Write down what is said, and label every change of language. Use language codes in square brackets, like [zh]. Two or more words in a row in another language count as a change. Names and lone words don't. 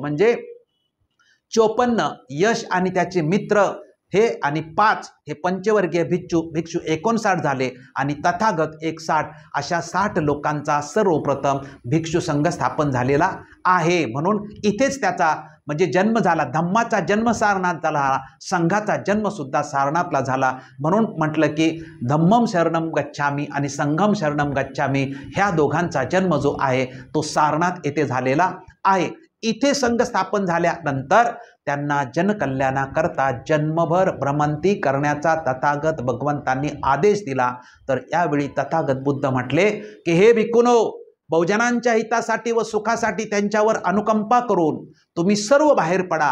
[mr] म्हणजे 54 यश आणि त्याचे मित्र हे आणि 5 हे पंचवर्गीय भिक्षू 59 झाले आणि तथागत 60. अशा 60 लोकांचा सर्वप्रथम भिक्षू संघ स्थापन झालेला आहे. म्हणून इथेच त्याचा म्हणजे जन्म झाला. धम्माचा जन्म सारनाथ झाला, संघाचा जन्म सुद्धा सारनाथला झाला. म्हणून म्हटलं की [pi] धम्मम शरणम गच्छामी [mr] आणि [pi] संघम शरणम गच्छामी [mr] ह्या दोघांचा जन्म जो आहे तो सारनाथ येथे झालेला आहे. इथे संघ स्थापन झाल्यानंतर त्यांना जनकल्याणाकरता जन्मभर भ्रमंती करण्याचा तथागत भगवंतांनी आदेश दिला. तर यावेळी तथागत बुद्ध म्हटले की हे भिक्खूनो, बहुजनांच्या हितासाठी व सुखासाठी त्यांच्यावर अनुकंपा करून तुम्ही सर्व बाहेर पडा.